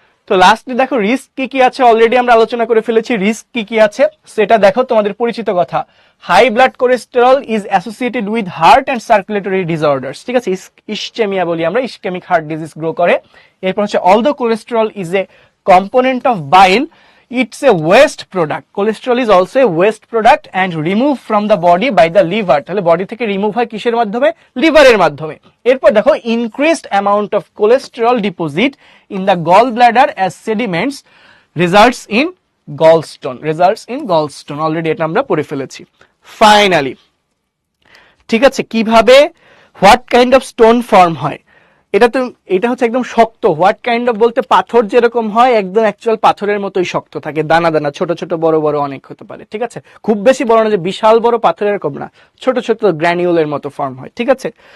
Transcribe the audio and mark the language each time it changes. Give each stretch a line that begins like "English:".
Bangla: তো লাস্টে দেখো রিস্ক কি কি আছে, অলরেডি আমরা আলোচনা করে ফেলেছি রিস্ক কি কি আছে সেটা দেখো, তোমাদের পরিচিত কথা।
English: high blood cholesterol is associated with heart and circulatory disorders,
Bangla: ঠিক আছে, ইসচেমিয়া বলি আমরা, ইসকেমিক হার্ট ডিজিজ গ্রো করে। এরপর হচ্ছে
English: Although cholesterol is a component of bile, it's a waste product. Cholesterol is also a waste product and removed from the body by the liver.
Bangla: তাহলে body থেকে remove হয় কিসের মাধ্যমে? লিভারের মাধ্যমে। এরপর দেখো
English: increased amount of cholesterol deposit in the gallbladder as sediments results in gallstone.
Bangla: Already এটা আমরা পড়ে ফেলেছি। ফাইনালি, ঠিক আছে, কিভাবে
English: what kind of stone
Bangla: form হয়, এটা হচ্ছে একদম শক্ত। হোয়াট কাইন্ড অফ বলতে পাথর যেরকম হয় একদম অ্যাকচুয়াল পাথরের মতোই শক্ত থাকে, দানা দানা, ছোট ছোট বড় বড় অনেক হতে পারে, ঠিক আছে, খুব বেশি বড় না যে বিশাল বড় পাথর এরকম না, ছোট ছোট গ্র্যানিউলের মতো ফর্ম হয়, ঠিক আছে।